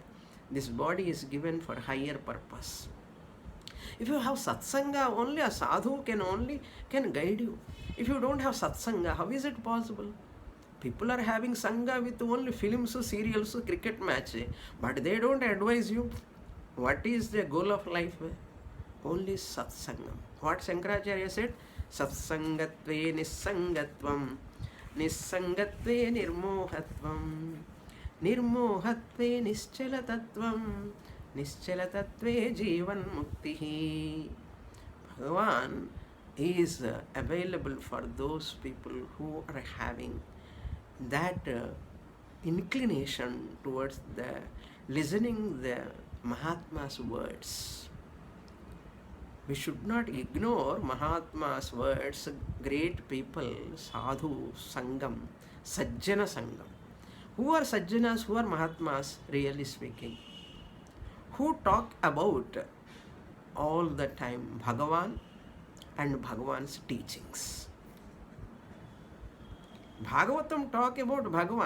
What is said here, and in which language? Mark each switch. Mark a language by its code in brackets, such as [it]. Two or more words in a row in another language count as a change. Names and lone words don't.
[en] This body is given for higher purpose. If you have satsanga, only a sadhu can guide you. If you don't have satsanga, how is it possible? People are having sangha with only films, serials, cricket match, but they don't advise you what is the goal of life. Only satsangam. What Shankaracharya said? [sa] Satsangatve nissangatvam, nissangatve nirmohatvam, nirmohatve nischalatatvam, nischalatatve jivan muktihi. [en] Bhagavan is available for those people who are having that inclination towards the listening the Mahatma's words. We should not ignore Mahatma's words, great people, [sa] sadhu, sangam, sajjana sangam. [en] Who are sajjanas, who are Mahatmas, really speaking? Who talk about all the time Bhagavan and Bhagavan's teachings. Bhagavatam talk about Bhagavan.